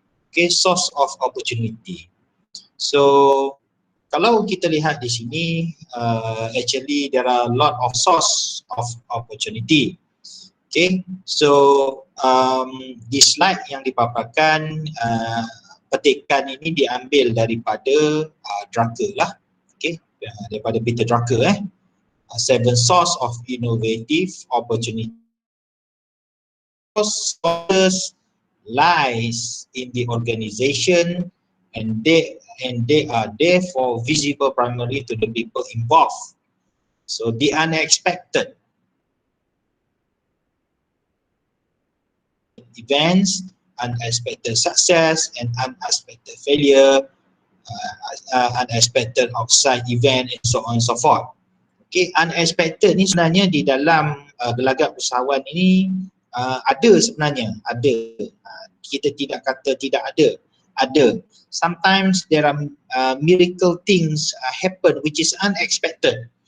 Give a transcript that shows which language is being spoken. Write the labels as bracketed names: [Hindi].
[English] Okay, source of opportunity. [Malay] So kalau kita lihat di sini, [English] actually there are a lot of source of opportunity. [Malay] Okay, so di slide yang dipaparkan, petikan ini diambil daripada Drucker lah. [English] Okay, daripada Peter Drucker 7 source of innovative opportunity. Sources lies in the organization and they are therefore visible primarily to the people involved. So the unexpected events, unexpected success and unexpected failure, unexpected outside event and so on and so forth. [Malay] Okay, unexpected ni sebenarnya di dalam gelagat usahawan ini ada sebenarnya, ada. Kita tidak kata tidak ada. [English] Sometimes there are miracle things happen which is unexpected.